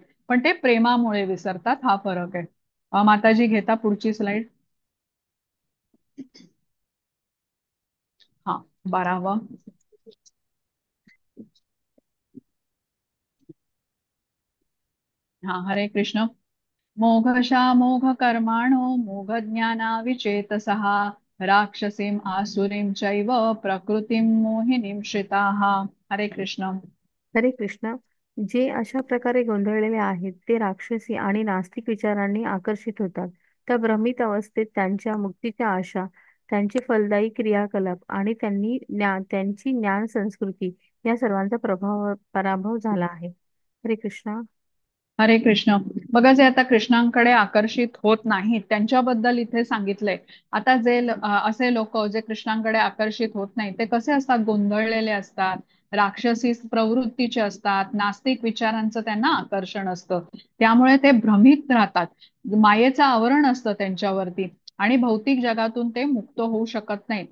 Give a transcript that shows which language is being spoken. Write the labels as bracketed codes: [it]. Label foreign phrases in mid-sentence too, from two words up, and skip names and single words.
[mr] पण ते प्रेमामुळे विसरतात, हा फरक आहे. माताजी घेता पुढची स्लाइड. हा, 12वा. हा, हरे कृष्ण. [sa] मोघशा मोघ कर्माणो मोघ ज्ञाना विचेतसः राक्षसीम आसुरीम चैव प्रकृतीम मोहिनीम श्रिताः. [mr] हरे कृष्ण. हरे कृष्ण. जे अशा प्रकारे गोंधळलेले आहेत ते राक्षसी आणि नास्तिक विचारांनी आकर्षित होतात. त्या भ्रमित अवस्थेत त्यांच्या मुक्तीच्या आशा, त्यांचे फलदायी क्रियाकलाप आणि त्यांची ज्ञान संस्कृती या सर्वांचा पराभव झाला आहे. हरे कृष्ण. हरे कृष्ण. बघा, जे आता कृष्णांकडे आकर्षित होत नाहीत त्यांच्याबद्दल इथे सांगितलंय. आता असे लोक जे कृष्णांकडे आकर्षित होत नाहीत ते कसे असतात, गोंधळलेले असतात, राक्षसी प्रवृत्तीचे असतात, नास्तिक विचारांचं त्यांना आकर्षण असतं. त्यामुळे ते भ्रमित राहतात, मायेचं आवरण असतं त्यांच्यावरती, आणि भौतिक जगातून ते मुक्त होऊ शकत नाहीत.